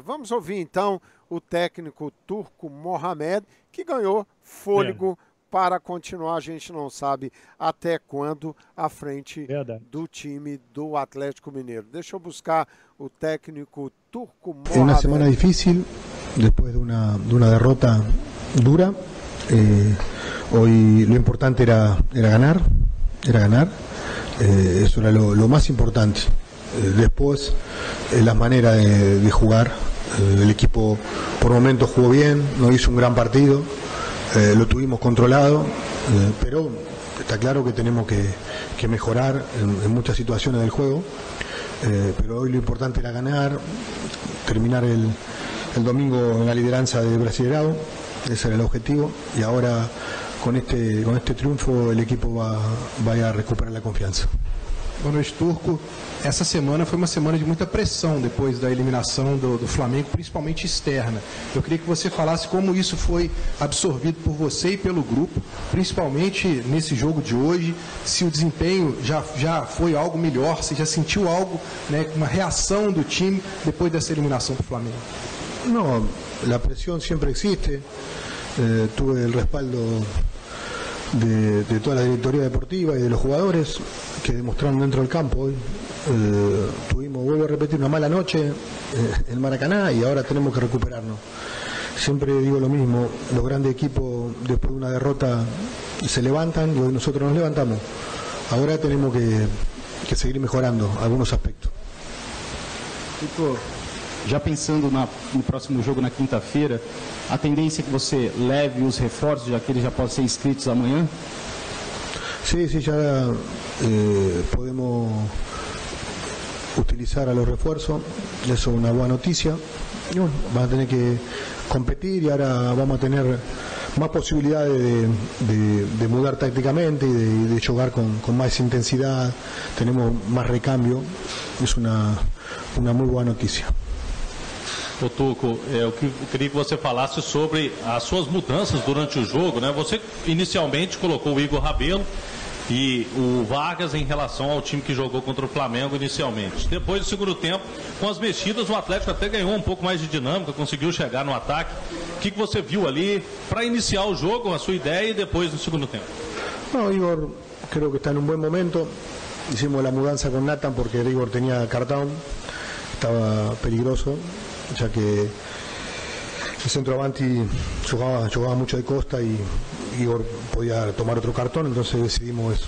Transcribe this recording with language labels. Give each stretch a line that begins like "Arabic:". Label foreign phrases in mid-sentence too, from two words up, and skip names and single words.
Portuguese: Vamos ouvir, então, o técnico turco Mohamed, que ganhou fôlego para continuar. A gente não sabe até quando à frente do time do Atlético Mineiro. Deixa eu buscar o técnico turco Mohamed. É uma semana difícil, depois de uma derrota dura.
Spanish: Hoy lo importante era ganar. Eso era lo más importante. Después, la manera de jugar, el equipo por momentos jugó bien, no hizo un gran partido, lo tuvimos controlado, pero está claro que tenemos que mejorar en muchas situaciones del juego, pero hoy lo importante era ganar, terminar el domingo en la lideranza de Brasileirão, ese era el objetivo, y ahora con este triunfo el equipo va a recuperar la confianza.
Portuguese: Boa noite, Turco. Essa semana foi uma semana de muita pressão depois da eliminação do Flamengo, principalmente externa. Eu queria que você falasse como isso foi absorvido por você e pelo grupo, principalmente nesse jogo de hoje, se o desempenho já foi algo melhor, se já sentiu algo, né, uma reação do time depois dessa eliminação do Flamengo.
Spanish: No, la presión siempre existe. Tuve el respaldo de toda la directoría deportiva y de los jugadores que demostraron dentro del campo hoy. Vuelvo a repetir, una mala noche en Maracaná y ahora tenemos que recuperarnos. Siempre digo lo mismo, los grandes equipos después de una derrota se levantan y hoy nosotros nos levantamos. Ahora tenemos que seguir mejorando algunos aspectos.
Portuguese: Já pensando no próximo jogo na quinta-feira, a tendência é que você leve os reforços, já que eles já podem ser inscritos amanhã?
Spanish: Sí, ya podemos utilizar a los refuerzos, eso es una buena noticia. Y bueno, van a tener que competir y ahora vamos a tener más posibilidades de mudar tácticamente y de jugar con más intensidad, tenemos más recambio, es una muy buena noticia.
Portuguese: Ô Tuco, eu queria que você falasse sobre as suas mudanças durante o jogo, né? Você inicialmente colocou o Igor Rabelo e o Vargas em relação ao time que jogou contra o Flamengo inicialmente. Depois do segundo tempo, com as mexidas, o Atlético até ganhou um pouco mais de dinâmica, conseguiu chegar no ataque. O que você viu ali para iniciar o jogo, a sua ideia, e depois no segundo tempo?
Spanish: No, Igor creo que está en un buen momento. Hicimos la mudanza con Nathan porque Igor tenía cartón, estaba peligroso, ya que el centroavanti jugaba mucho de costa y Igor podía tomar otro cartón, entonces decidimos eso.